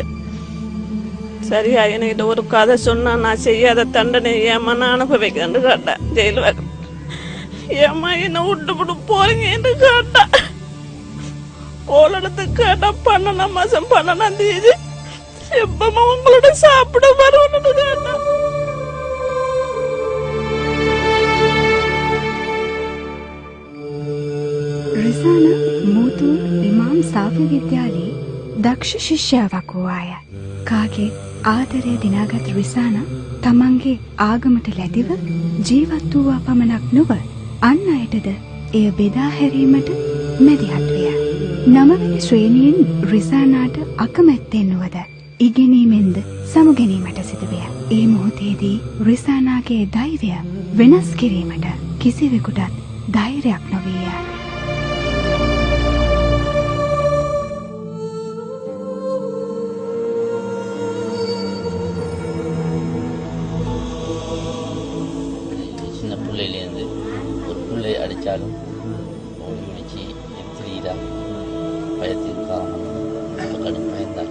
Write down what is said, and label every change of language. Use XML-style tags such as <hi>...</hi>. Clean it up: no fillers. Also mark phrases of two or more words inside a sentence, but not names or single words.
<ta>சரியா என்கிட்ட ஒரு கதை சொன்னா நான் செய்யாத தண்டனை ஏமா நான் அனுபவிக்கிறேன்னு கேட்டேன். ஜெயில வைக்க ஏமா என்ன விட்டு விட்டு போறீங்கன்னு கேட்டா. போலடத்துக்கு கேட்டா 12ஆம் மாசம் 12ஆம் தேதி எப்பமா உங்களோட சாப்பிட வரும்னு கேட்டா.</ta> <si>රිසානා මූතුන් ඉමාම් සාෆි විද්‍යාලයේ දක්ෂ ශිෂ්‍යාවක් වූ අය. කාගේ ආදරය දිනාගත් රිසානා තමන්ගේ ආගමට ලැදිව ජීවත් වූවා පමණක් නොව අන් අයටද එය බෙදා හැරීමට මැදිහත් විය. 9 වෙනි ශ්‍රේණියෙන් රිසානාට අකමැත්තෙන් නොවද ඉගෙනීමෙන්ද සමුගැනීමට සිදුවිය. ඒ මොහොතේදී රිසානාගේ ධෛර්යය වෙනස් කිරීමට කිසිවෙකුටත් ධෛර්යයක් නොවිය.</si> <ta>அடித்தாலும் ஓடி பிடிச்சி எத்திரீரா பயத்தின் காரணம் இப்போ கடும் பயந்தார்.</ta>